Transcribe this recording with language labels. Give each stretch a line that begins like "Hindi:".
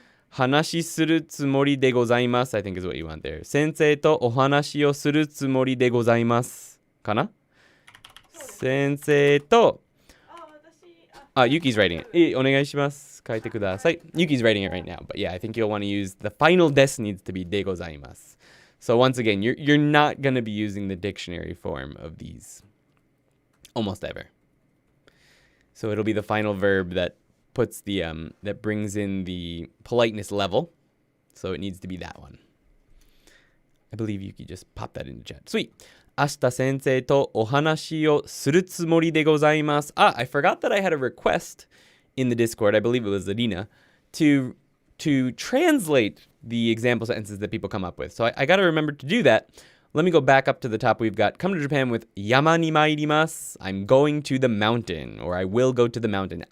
Japanese: 話するつもりでございます
English: I think is what you want there.
Japanese: 先生とお話をするつもりでございますかな先生と
English: Yuki's writing it.
Japanese: お願いします。書いてください。
English: Yuki's writing it right now. But yeah, I think you'll want to use the final des needs to be でございます So once again, you're not going to be using the dictionary form of these almost ever. So it'll be the final verb that puts the that brings in the politeness level. So it needs to be that one. I believe Yuki just popped that into chat. Sweet.
Japanese: 明日先生とお話をするつもりでございます.
English: I forgot that I had a request in the Discord. I believe it was Adina to translate the example sentences that people come up with. So I got to remember to do that. Let me go back up to the top. We've got come to Japan with
Japanese: 山に参ります
English: I'm going to the mountain, or I will go to the mountain.